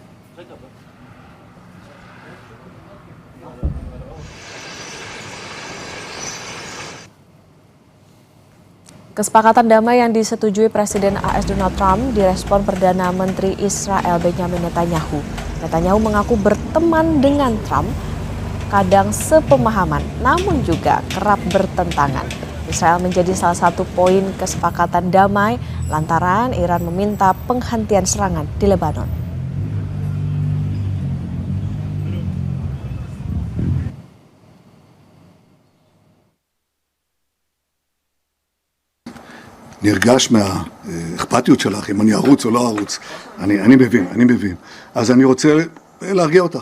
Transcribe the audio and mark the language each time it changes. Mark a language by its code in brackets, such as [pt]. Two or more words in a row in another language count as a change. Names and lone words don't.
[id] Kesepakatan damai yang disetujui Presiden AS Donald Trump direspon Perdana Menteri Israel Benjamin Netanyahu. Netanyahu mengaku berteman dengan Trump, kadang sepemahaman, namun juga kerap bertentangan. Israel menjadi salah satu poin kesepakatan damai lantaran Iran meminta penghentian serangan di Lebanon. [he] נרגש מהאכפתיות שלך, אם אני ארוץ או לא ארוץ. אני מבין. אז אני רוצה להרגיע אותך.